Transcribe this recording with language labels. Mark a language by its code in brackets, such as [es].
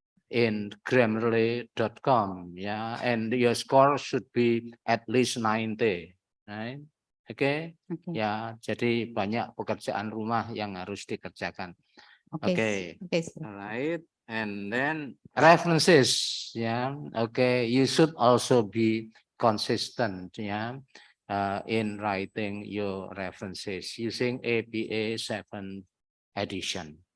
[en] in grammarly.com, yeah, and your score should be at least 90, right? [id] Okay, ya, jadi banyak pekerjaan rumah yang harus dikerjakan. [en] Okay, alright, and then references, yeah, okay, you should also be consistent, yeah, in writing your references using APA 7 edition.